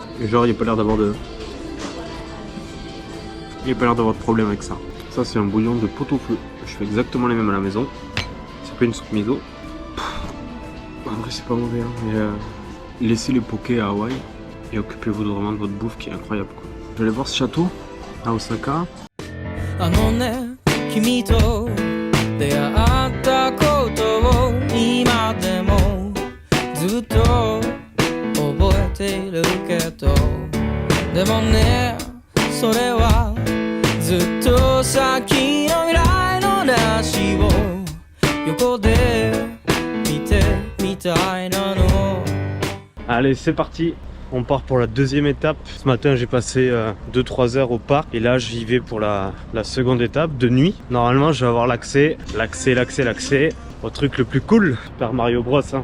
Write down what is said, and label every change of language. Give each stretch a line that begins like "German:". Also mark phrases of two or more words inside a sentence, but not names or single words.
French: Et genre, il n'y a pas l'air d'avoir de... Il n'y a pas l'air d'avoir de problème avec ça. Ça, c'est un bouillon de pot-au-feu. Je fais exactement les mêmes à la maison. C'est pas une soupe miso. En vrai, c'est pas mauvais. Hein. Mais laissez les pokés à Hawaï et occupez-vous vraiment de votre bouffe qui est incroyable, quoi. Je vais aller voir ce château à Osaka.
Japanese: あのね、君と出会ったことを今でもずっと覚えているけど、でもね、それはずっと先の未来の話を横で見てみたいなの。
French: Allez, c'est parti. On part pour la deuxième étape. Ce matin, j'ai passé 2-3 heures au parc. Et là, j'y vais pour la seconde étape de nuit. Normalement, je vais avoir l'accès au truc le plus cool. Super Mario Bros. Hein.